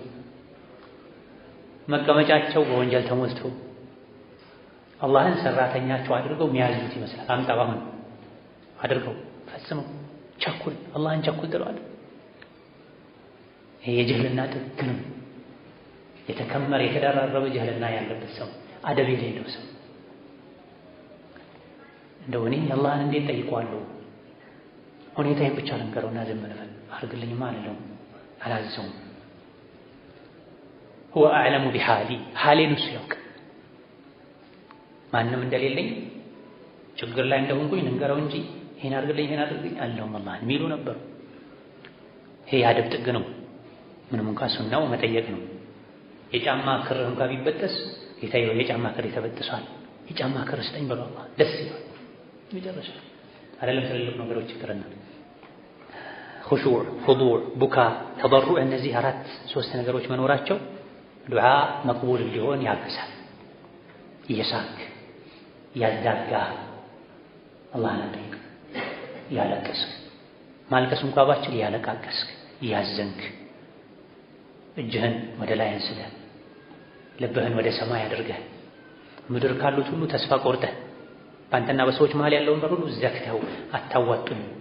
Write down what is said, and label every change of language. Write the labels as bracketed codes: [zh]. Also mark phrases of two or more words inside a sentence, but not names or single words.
[am] መቀመጫቸው በወንጀል ተሞልቶ አላህን ሰራተኛቸው አድርገው የሚያዙት ይመስላል አምጣው አሁን አድርገው ፈጽመው ቸኩል አላህን ቸኩል ጥለዋል ይሄ የጅህልና ጥግ ነው የተከመረ የተደራረበ ጀህልና ያለበት ሰው አደብ የሌለው ሰው እንደው እኔ አላህን እንዴት ጠይቀዋለሁ ሁኔታዬን ብቻ ልንገረውና ዝም ልበል አድርግልኝማ አልለውም አላዘውም [ar] هو أعلم بحالي [am] حالين እሱ ያውቅ ማንም እንደሌለኝ ችግር ላይ እንደሆንኩኝ ልንገረው እንጂ ይሄን አድርግልኝ አልለውም አላህን የሚሉ ነበሩ ይሄ አደብ ጥግ ነው ምንም እንኳን ሱናው መጠየቅ ነው የጫማ ክር እንኳን ቢበጠስ ጌታዬ የጫማ ክር ተበጥሷል የጫማ ክር ስጠኝ ብሎ አላህ ደስ ይላል መጨረሻ አይደለም ትልልቅ ነገሮች ይቅርና [ar] خشوع خضوع بكاء تضرع [am] እነዚህ ሶስት ነገሮች መኖራቸው ዱዓ መቅቡል እንዲሆን ያግዛል እየሳክ ያዳጋ አላህን ጠይቅ ያለቀስክ ማልቀስ እንኳን ባችል ያለቃቀስክ ያዘንክ እጅህን ወደ ላይ አንስተህ ልብህን ወደ ሰማይ አድርገህ ምድር ካሉት ሁሉ ተስፋ ቆርጠህ በአንተና በሰዎች መሃል ያለውን በር ሁሉ ዘግተው አታዋጡኝ